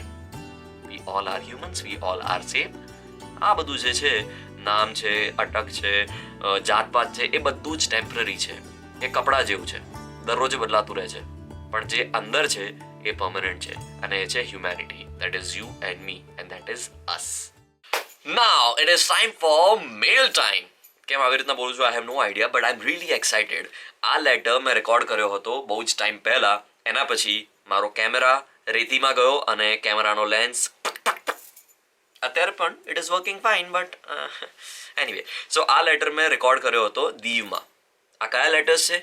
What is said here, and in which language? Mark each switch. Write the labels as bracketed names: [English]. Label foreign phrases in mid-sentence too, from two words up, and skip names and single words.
[English] We all are humans, we all are same. [Gujarati] આ બધું જે છે, નામ છે, અટક છે, જાતપાત છે, એ બધું જ ટેમ્પરરી છે. એ કપડાં જેવું છે, દરરોજ બદલાતું રહે છે, પણ જે અંદર છે એ પરમનન્ટ છે અને એ છે હ્યુમેનિટી. [English] That is you and me and that is us. Now it is time for mail time. [Gujarati] કેમ આવી રીતના બોલું છું, [English] I have no idea but I'm really excited. [Gujarati] આ લેટર મેં રેકોર્ડ કર્યો હતો બહુ જ ટાઈમ પહેલા. એના પછી મારો કેમેરા રેતીમાં ગયો અને કેમેરાનો લેન્સ અત્યારે પણ [English] it is working fine but anyway. [Gujarati] સો આ લેટર મેં રેકોર્ડ કર્યો હતો દીવમાં. આ કયા લેટર્સ છે?